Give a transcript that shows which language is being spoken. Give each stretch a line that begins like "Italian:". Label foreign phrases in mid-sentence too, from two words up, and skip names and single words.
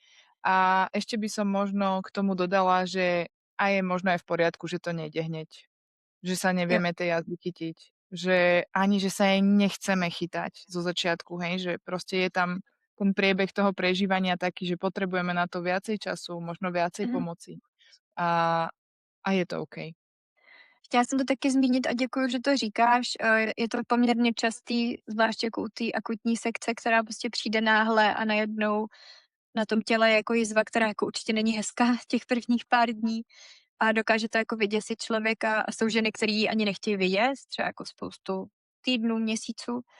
Slovak: A ešte by som možno k tomu dodala, že aj je možno aj v poriadku, že to nejde hneď. Že sa
Czech: jo.
Slovak: nevieme tej jazdy chytiť. Že ani, že sa jej nechceme chytať zo začiatku, hej, že proste je tam ten priebeh toho prežívania taký, že potrebujeme na to viacej času, možno viacej Mhm. pomoci. A, a je to OK.
Czech: Chtěla jsem to taky zmínit a děkuji, že to říkáš. Je to poměrně častý, zvláště jako u té akutní sekce, která prostě přijde náhle a najednou na tom těle je jako jizva, která jako určitě není hezká těch prvních pár dní a dokáže to jako vyděsit člověka a jsou ženy, které ji ani nechtějí vidět, třeba jako spoustu týdnů, měsíců.